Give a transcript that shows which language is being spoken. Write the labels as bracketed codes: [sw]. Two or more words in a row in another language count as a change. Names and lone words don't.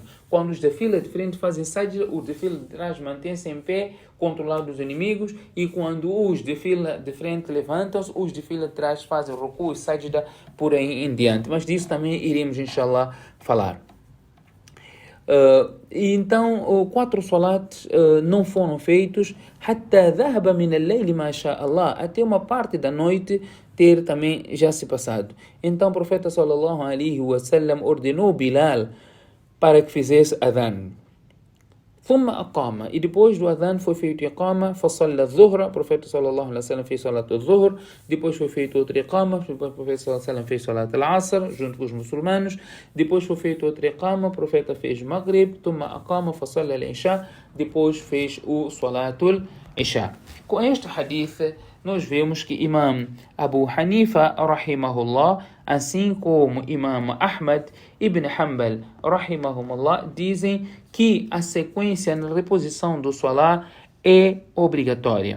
[pt] Quando os da fila de frente fazem sajda, os da fila de trás mantêm-se em pé, controlando os inimigos, e quando os de fila de frente levantam-se, os de fila de trás fazem ruku e sajda, por aí em diante. Mas disso também iremos, inshallah, falar. E então 4 salats não foram feitos [ar] حتى ذهب من الليل ما شاء الله, [pt] até uma parte da noite ter também já se passado. Então o profeta [ar] صلى الله عليه وسلم [pt] ordenou Bilal para que fizesse adhan. [ar] ثم أقام, [pt] e depois do adhan foi feito iqama, [ar] فصلى الظهر, [pt] o profeta [ar] صلى الله عليه وسلم [pt] fez [ar] صلاة الظهر, [pt] depois foi feito outro iqama, o profeta [ar] صلى الله عليه وسلم [pt] fez [ar] صلاة العصر [pt] junto com os muçulmanos, depois foi feito outro iqama, o profeta fez maghrib, [ar] ثم أقام فصلى العشاء, [pt] depois fez o [ar] صلاة العشاء. [pt] Com este hadith nós vemos que Imam Abu Hanifa rahimahullah, assim como Imam Ahmad ibn Hanbal rahimahumullah, dizem que a sequência na reposição do salat é obrigatória.